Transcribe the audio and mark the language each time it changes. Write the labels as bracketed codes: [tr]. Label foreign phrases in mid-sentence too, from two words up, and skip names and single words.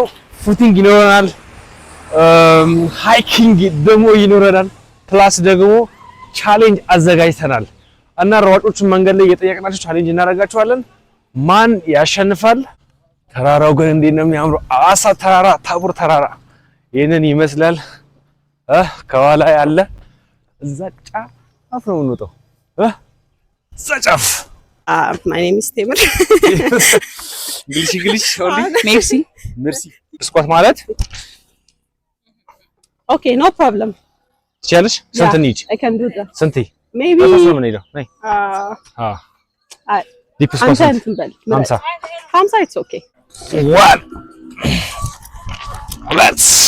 [am] ፉቲንግ ይኖረናል፣ ሃይኪንግ ደግሞ ይኖረናል፣ ፕላስ ደግሞ ቻሌንጅ አዘጋጅተናል እና ሯጮችን መንገድ ላይ እየጠየቅናቸው ቻሌንጅ እናደርጋቸዋለን። ማን ያሸንፋል? ተራራው ግን እንዴት ነው የሚያምረው! አዋሳ ተራራ፣ ታቦር ተራራ ይሄንን ይመስላል። ከኋላ ያለ እዛ ጫፍ ነው የምንወጣው። እዛ ጫፍ [en] my name is Temer. [am] እንግሊሽ Merci. ስኳት ማለት [en] Okay, no problem. [am] ትችያለሽ? ስንት እንሂድ? [en] I can do that. [am] ስንት? Maybe ምን ሄደው ነይ [en] deep squat 50 it's okay. 1 2